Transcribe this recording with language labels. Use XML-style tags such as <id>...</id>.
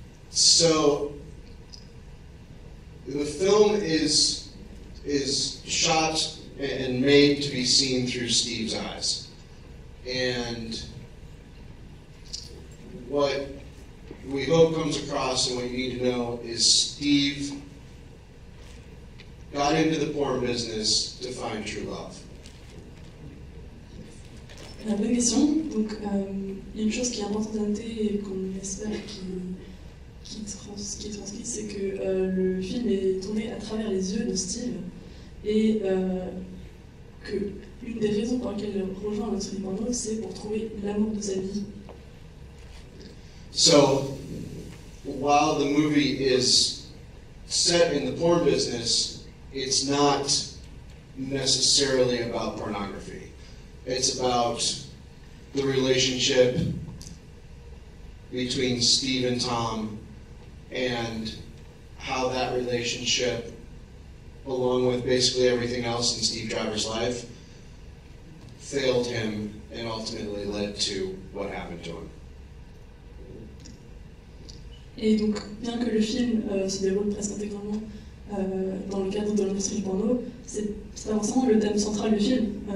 <en>So the film is shot and made to be seen through Steve's eyes. And what we hope comes across and what you need to know is Steve got into the porn business to find true love.</en> <fr>La bonne question. Donc, il y a une chose qui est importante à noter et qu'on espère qui est transcrit, c'est que le film est tourné à travers les yeux de Steve et que une des raisons pour lesquelles il rejoint l'industrie du porno, c'est pour trouver l'amour de sa vie.</fr> <en>So, while the movie is set in the porn business, it's not necessarily about pornography. It's about the relationship between Steve and Tom and how that relationship, along with basically everything else in Steve Driver's life, failed him and ultimately led to what happened to him.</en> <fr>Et donc, bien que le film se déroule presque intégralement dans le cadre de l'industrie du porno, c'est pas forcément le thème central du film.</fr>